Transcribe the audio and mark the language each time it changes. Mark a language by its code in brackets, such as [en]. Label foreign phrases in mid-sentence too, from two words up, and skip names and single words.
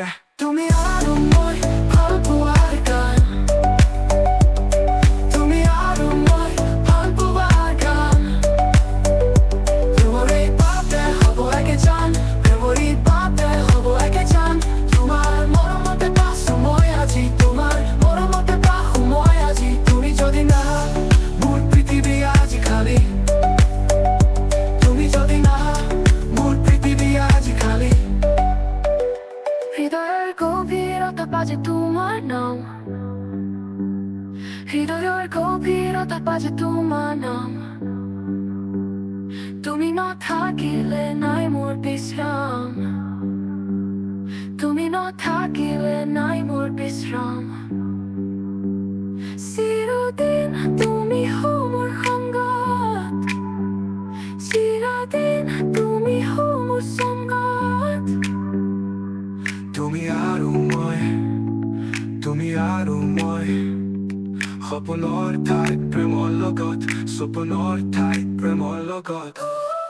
[as] তুমি আৰু মই ভাল পোৱাৰ গান তুমি আৰু মই ভাল পোৱাৰ গান তোমাৰ এই বাটে হ'ব একে জান মেমৰিত বাটে হ'ব একে জান তোমাৰ মৰমতে বাছো মই আজি তোমাৰ মৰমতে বাসো মই আজি তুমি যদি নাহা মোৰ পৃথিৱী আজি খালী তুমি যদি নাহা মোৰ পৃথিৱী আজি খালী [bn] হৃদয়ের গভীরতা বাজে তোমার নাম হৃদয়ের গভীরতা বাজে তোমার নাম তুমি না থাকিলে নাই মোর বিশ্রাম তুমি না থাকিলে নাই মোর বিশ্রাম চিরদিন তুমি হও মোর সংগত চিরদিন তুমি হও মোর সংগত [as] তুমি আৰু মই সপোনৰ ঠাইত প্ৰেমৰ লগত সপোনৰ ঠাইত প্ৰেমৰ লগত